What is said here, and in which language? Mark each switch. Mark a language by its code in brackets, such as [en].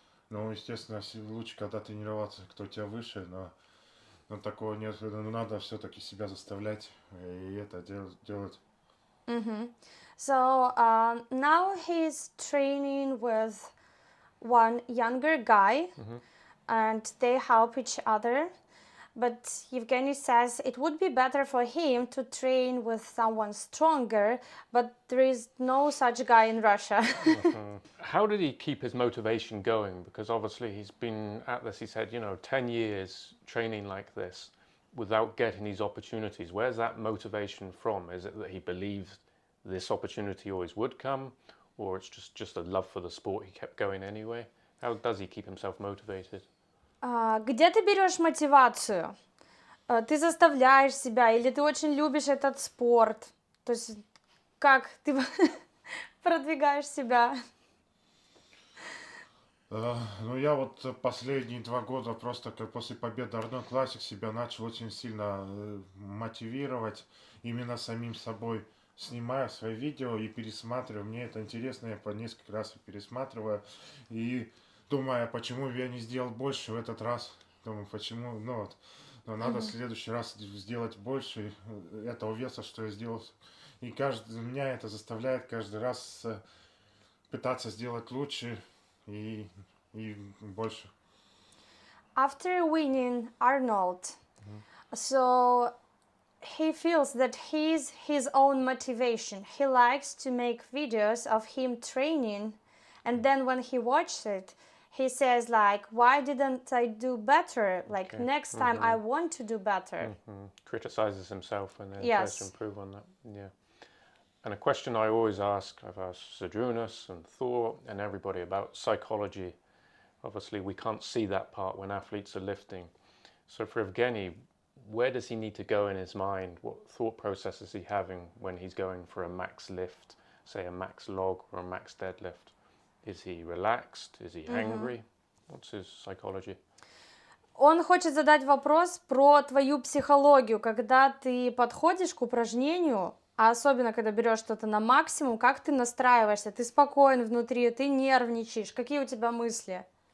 [ru] Ну, естественно, лучше, когда тренироваться, кто тебя выше, но такого нет. Надо все-таки себя заставлять и это делать. [en] So now he's training with one younger guy and they help each other. But Evgeny says it would be better for him to train with someone stronger, but there is no such guy in Russia. How did he keep his motivation going? Because obviously he's been at this, he said, 10 years training like this without getting these opportunities. Where's that motivation from? Is it that he believes this opportunity always would come, or it's just a love for the sport, he kept going anyway? How does he keep himself motivated? [ru] Где ты берешь мотивацию? Ты заставляешь себя или ты очень любишь этот спорт? То есть как ты продвигаешь себя? Ну, я вот последние 2 года просто как после победы Arnold Classic себя начал очень сильно мотивировать именно самим собой. Снимаю свои видео и пересматриваю. Мне это интересно, я по несколько раз пересматриваю. И думаю, почему я не сделал больше в этот раз. Думаю, почему, но надо в следующий раз сделать больше этого веса, что я сделал. И меня это заставляет каждый раз пытаться сделать лучше и больше. [en] After winning Arnold, so he feels that he's his own motivation. He likes to make videos of him training, and then when he watches it, he says like, why didn't I do better? Like next time I want to do better. Criticizes himself and then tries Yes. to improve on that. Yeah. And a question I always ask, I've asked Zadrunas and Thor and everybody about psychology. Obviously, we can't see that part when athletes are lifting. So for Evgeny, where does he need to go in his mind? What thought process is he having when he's going for a max lift, say a max log or a max deadlift? Is he relaxed? Is he angry? What's his psychology? [ru] Он хочет задать вопрос про твою психологию, когда ты подходишь к упражнению, а особенно когда берешь что-то на максимум, как ты настраиваешься? Ты спокоен внутри, ты нервничаешь, какие у тебя мысли?